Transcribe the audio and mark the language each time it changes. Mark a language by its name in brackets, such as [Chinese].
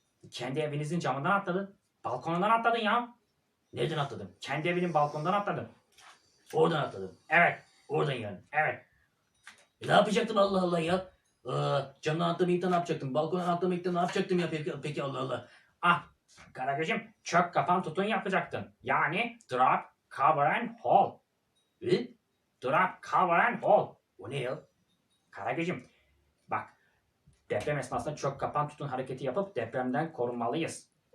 [Turkish] Kendi evinizin camından atladın. Balkonundan atladın ya. Nereden atladım? Kendi evinin balkonundan atladın. Oradan atladım. Evet. Oradan yani. Evet. Ne yapacaktım Allah Allah ya? Camdan atlamayıp da ne yapacaktım? Balkondan atlamayıp da ne yapacaktım ya peki Allah Allah. Ah Karagöz'üm, çök kapan tutun yapacaktın. [English] Yani drop, cover and hold. Drop, cover and hold. [Turkish] O ne ya? Karagöz'üm bak, deprem esnasında çök kapan tutun hareketi yapıp depremden korunmalıyız.